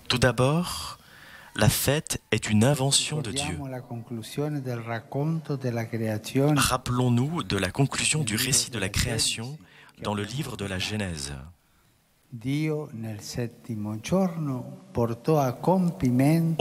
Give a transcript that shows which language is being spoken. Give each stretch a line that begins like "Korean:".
French: Tout d'abord, la fête est une invention de Dieu.
Italian: Ricordiamo la conclusione del racconto della creazione.
French: Rappelons-nous de la conclusion du récit de la création dans le livre de la Genèse.
Italian: Dio nel settimo giorno portò a compimento